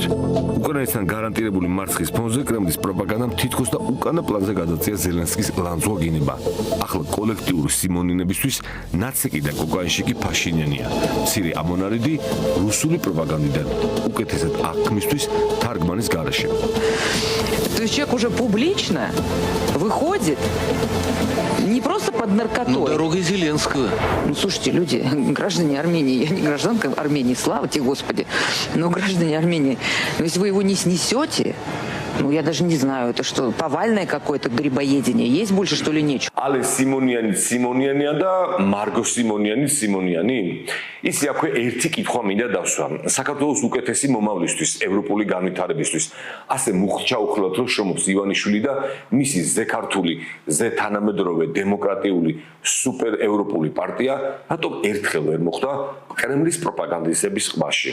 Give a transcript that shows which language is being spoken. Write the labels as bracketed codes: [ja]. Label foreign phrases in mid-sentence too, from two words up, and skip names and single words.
[ka] უკრაინასთან გარანტირებული მარცხის ფონზე კრემლის პროპაგანდამ თითქოს და უკანა პლანზე გადაწია ზელენსკის ლანძღვა. ახლა კოლექტიური სიმონინებისთვის ნაციკი და კოკაინშიკი ფაშინიანია. მცირე ამონარიდი რუსული პროპაგანდიდან უკეთესად აღქმისთვის თარგმანის გარეშე. [ru] То есть человек уже публично выходит не просто под наркотой. Дорогой Зеленского. Ну, слушайте, люди, граждане Армении, я не гражданка Армении, слава тебе, Господи, но граждане Армении, но если вы его не снесете, ну, я даже не знаю, это что, повальное какое-то грибоедение, есть больше, что ли, нечего? [ka] ალენ სიმონიანი და მარგო სიმონიანი. ისი აქვე ერთი კითხვა მინდა დავსვა. საქართველოს უკეთესი მომავლისთვის, ევროპული განვითარებისთვის, ასე მუხჩაუხლად რომ შრომობს ივანიშვილი და მისი ზექართული, ზეთანამედროვე დემოკრატიული სუპერ ევროპული პარტია, რატომ ერთხელ ვერ მოხვდა კრემლის პროპაგანდისტების ყბაში?